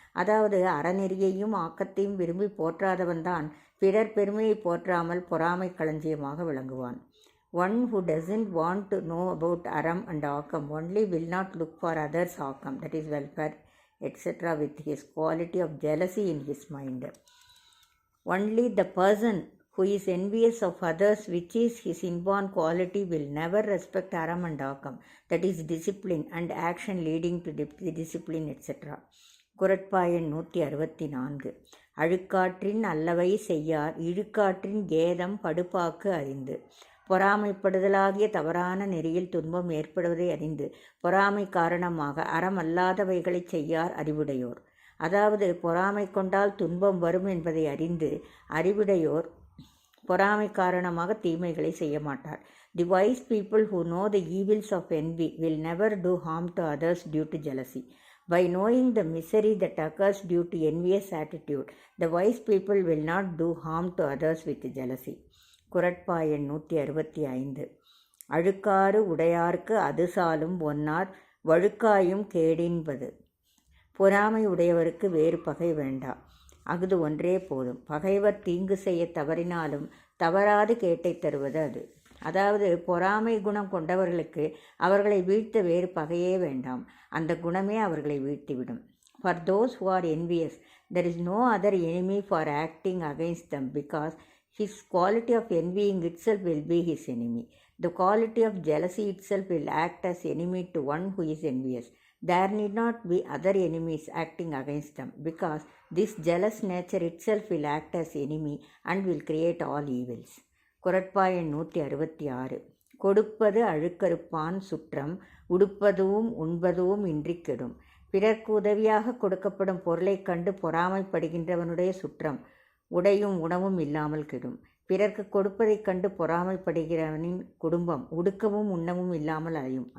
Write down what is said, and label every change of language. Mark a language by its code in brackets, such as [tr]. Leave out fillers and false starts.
[ta] அதாவது, அறநெறியையும் ஆக்கத்தையும் விரும்பி போற்றாதவன்தான் பிறர் பெருமையை போற்றாமல் பொறாமை களஞ்சியமாக விளங்குவான். [en] One who doesn't want to know about aram and ஆக்கம் only will not look for others' ஆக்கம், that is welfare, etc. with his quality of jealousy in his mind. Only the person who is envious of others, which is his inborn quality, will never respect aram and ஆக்கம், that is discipline and action leading to discipline, etc. [ta] குறட்பா எண் 164. அழுக்காற்றின் அல்லவை செய்யார் இழுக்காற்றின் கேதம் படுபாக்கு அறிந்து. பொறாமைப்படுதலாகிய தவறான நெறியில் துன்பம் ஏற்படுவதை அறிந்து பொறாமை காரணமாக அறமல்லாதவைகளை செய்யார் அறிவுடையோர். அதாவது, பொறாமை கொண்டால் துன்பம் வரும் என்பதை அறிந்து அறிவுடையோர் பொறாமை காரணமாக தீமைகளை செய்ய மாட்டார். [en] The wise people who know the evils of envy will never do harm to others due to jealousy. By knowing the misery that occurs due to envious attitude, the wise people will not do harm to others with jealousy. [ta] குறட்பா எண் 165. அழுக்காறு உடையார்க்கு அது சாலும் ஒன்னார் வழுக்காயும் கேடின்பது. பொறாமை உடையவருக்கு வேறு பகை வேண்டா, அஃது ஒன்றே போதும். பகைவர் தீங்கு செய்ய தவறினாலும் தவறாது கேட்டை தருவது அது. அதாவது பொறாமை குணம் கொண்டவர்களுக்கு அவர்களை வீழ்த்த வேறு பகையே வேண்டாம், அந்த குணமே அவர்களை வீழ்த்திவிடும். [en] For those who are envious, there is no other enemy for acting against them, because his quality of envying itself will be his enemy. The quality of jealousy itself will act as enemy to one who is envious. There need not be other enemies acting against them, because this jealous nature itself will act as enemy and will create all evils. [ta] குறட்பா எண் 166. கொடுப்பது அழுக்கறுப்பான் சுற்றம், உடுப்பதுவும் உண்பதுவும் இன்றி கெடும். பிறர்க்கு உதவியாக கொடுக்கப்படும் பொருளைக் கண்டு பொறாமைப்படுகின்றவனுடைய சுற்றம் உடையும் உணவும் இல்லாமல் கெடும். பிறர்க்கு கொடுப்பதைக் கண்டு பொறாமைப்படுகிறவனின் குடும்பம் உடுக்கவும் உண்ணவும் இல்லாமல் அலையும்.